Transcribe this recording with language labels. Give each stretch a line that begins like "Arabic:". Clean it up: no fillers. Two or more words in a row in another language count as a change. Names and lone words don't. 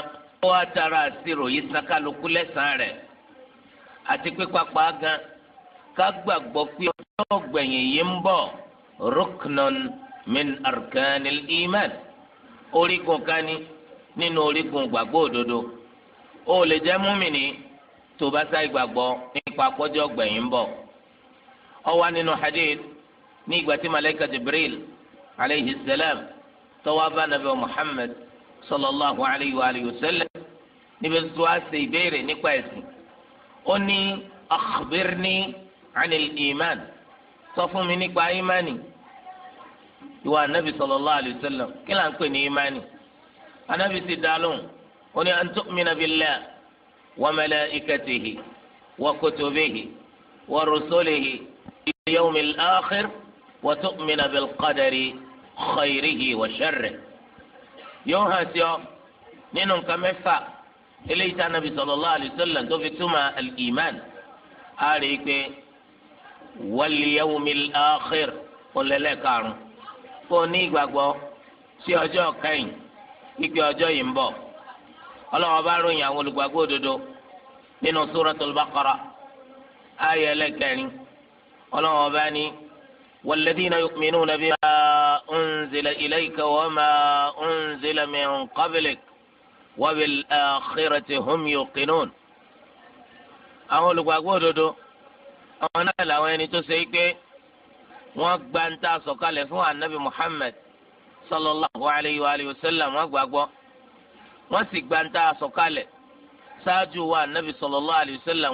Yoruba: ó wá tara àṣírò yìí san kálukú lẹ́sàn-án rẹ̀ àti pé pápá gan ká gbàgbọ́ pé ọjọ́ gbẹ̀yìn yìí ń bọ̀
Arabic: ركن من أركان الإيمان
Yoruba: orígun kan ní nínú orígun gbàgbọ́ òdodo. ó lè jẹ́ múmìnì tó bá sáì gbàgbọ́ nípa ọjọ́ gbẹ̀yìn ń bọ̀. ó wà nínú hadith ní ìgbà tí malayika jibril
Arabic: عليه السلام
Yoruba: tó wá bá nabi muhammad
Arabic: صلى الله عليه وسلم
Yoruba: níbi tó wá ṣe ìbéèrè nípa ẹ̀sìn. ó ní
Arabic: أخبرني عن الإيمان,
Yoruba: sọ fún mi nípa imani. ìwà anabi
Arabic: صلى الله عليه وسلم
Yoruba: kí là ń pè ní imani? anabi ti dá lóhùn ó ní
Arabic: أن تؤمن بالله وملائكته وكتبه ورسله واليوم الآخر وتؤمن بالقدر خيره وشره.
Yoruba: yóò hàn sí ọ nínú nǹkan mẹ́fà eléyìí tí anabi
Arabic: صلى الله عليه وسلم
Yoruba: tó fi túmọ̀ al-iman. a rí i pé
Arabic: واليوم الآخر
Yoruba: ọlẹ́lẹ́ karùn-ún kó o ní ìgbàgbọ́ sí ọjọ́ kẹ́yìn pípé ọjọ́ yìí ń bọ̀. ọlọ́wọ́ bá ròyìn àwọn olùgbàgbọ́ òdodo nínú suratul baqara ayé ẹlẹ́kẹrin. ọlọ́wọ́ bá ní
Arabic: والذين يؤمنون بما أنزل إليك وما أنزل من قبلك وبالآخرة هم يوقنون.
Yoruba: àwọn olùgbàgbọ́ òdodo àwọn náà làwọn ẹni tó ṣe é pé wọ́n gba ń tà sọ̀kalẹ̀ fún anabi Muhammad
Arabic: صلى الله عليه وسلم.
Yoruba: wọ́n gbàgbọ́ wọ́n sì gba ń tà sọ̀kalẹ̀ ṣáájú wa anabi
Arabic: صلى الله عليه وسلم.